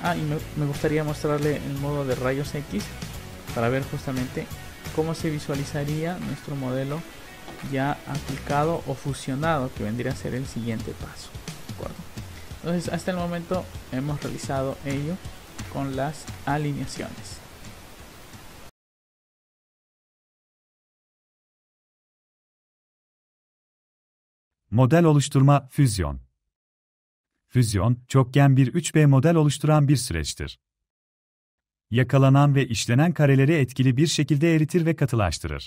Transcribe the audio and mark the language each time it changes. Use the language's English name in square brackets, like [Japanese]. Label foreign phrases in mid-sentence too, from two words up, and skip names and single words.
[Spanish] Y me gustaría mostrarle el modo de rayos X para ver justamente cómo se visualizaría nuestro modelo ya aplicado o fusionado, que vendría a ser el siguiente paso, ¿de acuerdo? Entonces hasta el momento hemos realizado ello con las alineaciones. [Turkish] Model oluşturma, füzyon. Füzyon, çokgen bir 3B model oluşturan bir süreçtir. Yakalanan ve işlenen kareleri etkili bir şekilde eritir ve katılaştırır.